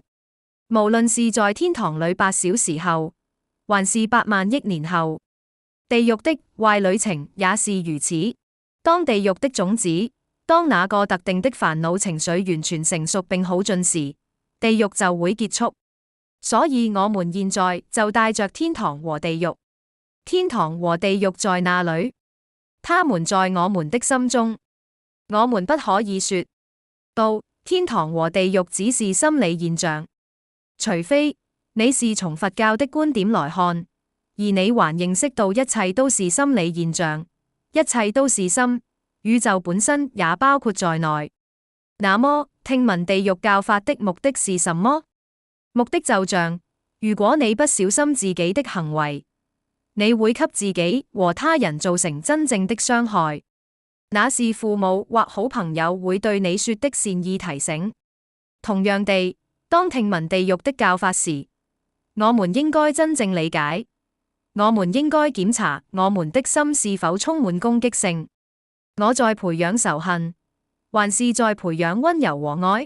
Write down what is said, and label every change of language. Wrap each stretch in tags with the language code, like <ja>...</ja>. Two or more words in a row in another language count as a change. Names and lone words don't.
<zh>無論是在天堂裏8小時後，還是8萬億年後，地獄的壞旅程也是如此。當地獄的種子，當那個特定的煩惱情緒完全成熟並好盡時，地獄就會結束。所以我們現在就帶着天堂和地獄。天堂和地獄在哪裏？他們在我們的心中。我們不可以說到天堂和地獄只是心理現象。除非你是從佛教的觀點來看，而你還認識到一切都是心理現象，一切都是心，宇宙本身也包括在內。那麼，聽聞地獄教法的目的是什麼？目的就像，如果你不小心自己的行為，你會給自己和他人造成真正的傷害，那是父母或好朋友會對你說的善意提醒。同樣地，當聽聞地獄的教法時，我們應該真正理解，我們應該檢查我們的心是否充滿攻擊性。我在培養仇恨，還是在培養溫柔和愛？</zh>